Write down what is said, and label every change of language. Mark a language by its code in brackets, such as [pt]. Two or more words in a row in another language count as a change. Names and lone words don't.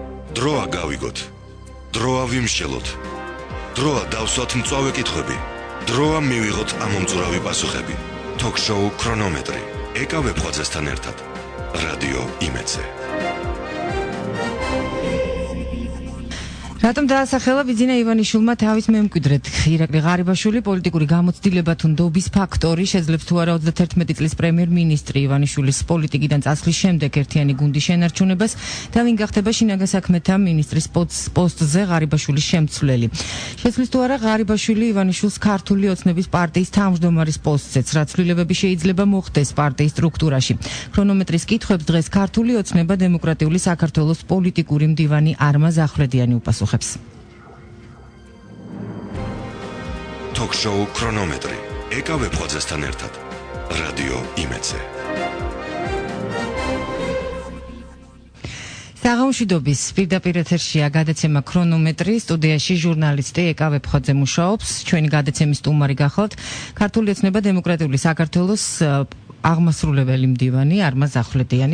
[ka] დროა გავიგოთ. დროა ვიმსჯელოთ. დროა დავსვათ მწვავე კითხვები. დროა მივიღოთ ამომწურავი პასუხები. Talk-show ქრონომეტრი. ეკავებ ხვაძესთან ერთად. რადიო იმედზე. რატომ დაასახელა ბიძინა ივანიშვილმა თავის მემკვიდრედ ირაკლი ღარიბაშვილი პოლიტიკური გამოცდილება თუ ნდობის ფაქტორი შეძლებს თუ არა 31 წლის პრემიერ-მინისტრი ივანიშვილის პოლიტიკიდან წასვლის შემდეგ ერთიანი გუნდის შენარჩუნებას და ვინ გახდება შინაგან საქმეთა მინისტრის პოსტზე ღარიბაშვილის შემცვლელი. შეცვლის თუ არა ღარიბაშვილი ივანიშვილს ქართული ოცნების პარტიის თავმჯდომარის პოსტზეც, რაც ცვლილებები შეიძლება მოხდეს პარტიის სტრუქტურაში. ქრონომეტრის კითხვებს დღეს ქართული ოცნება დემოკრატიული საქართველოს პოლიტიკური მდივანი არმაზ ახვლედიანი უპასუხებს. Talk-show ქრონომეტრი. ეკავებ ხვაძესთან ერთად. რადიო იმედზე. საღამოშვიდობის პირდაპირ ეთერშია გადაცემა ქრონომეტრი. სტუდიაში ჟურნალისტი ეკავებ ხვაძე მუშაობს. ჩვენი გადაცემის სტუმარი გახლავთ ქართული ოცნება დემოკრატიული საქართველოს აღმასრულებელი მდივანი არმაზ ახვლედიანი.